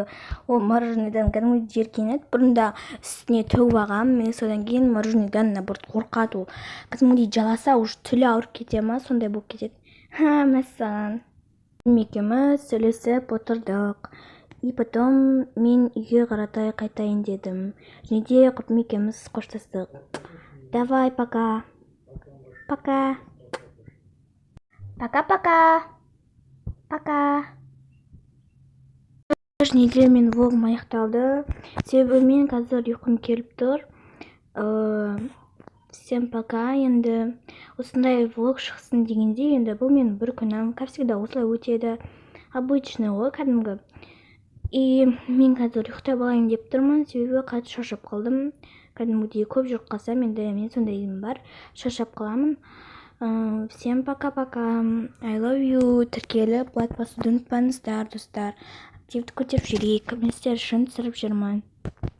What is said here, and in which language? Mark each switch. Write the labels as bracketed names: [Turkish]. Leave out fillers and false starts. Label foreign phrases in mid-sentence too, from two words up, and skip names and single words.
[Kazakh] Ол мороженыйдан кәдімгі жеркенеді. Бұрында үстіне төгіп алғам, мен содан кейін мороженыйдан наоборот қорқады. Ол кәдімгідей жаласа, уж тілі ауырып кете ма, сондай болып кетеді. Мәссаған. Екеуміз сөйлесіп отырдық. [Russian] И потом [Kazakh] мен үйге қаратай қайтайын дедім. Және де құрбым екеуміз қоштастық. [Russian] Давай, пока. Пока. Пока-пока. Пока. [Kazakh] Және де мен влогым аяқталды. Себебі мен қазір ұйқым келіп тұр. [Russian] Всем пока. [Kazakh] Енді осындай влог шықсын дегенде, енді бұл менің бір күнім. [Russian] Как всегда [Kazakh] осылай өтеді. Обычный ғой, кәдімгі. И мен қазір ұйықтап алайын деп тұрмын, себебі қатты шаршап қалдым. Кәдімгідей көп жүріп қалсам, енді мен сондайым бар, шаршап қаламын. [Russian] Всем пока-пока. [English] I love you. [Kazakh] Тіркеліп, лайк басуды ұмытпаңыздар, достар. Активті көтеріп жүрейік. Мен сіздер үшін түсіріп жүрмін.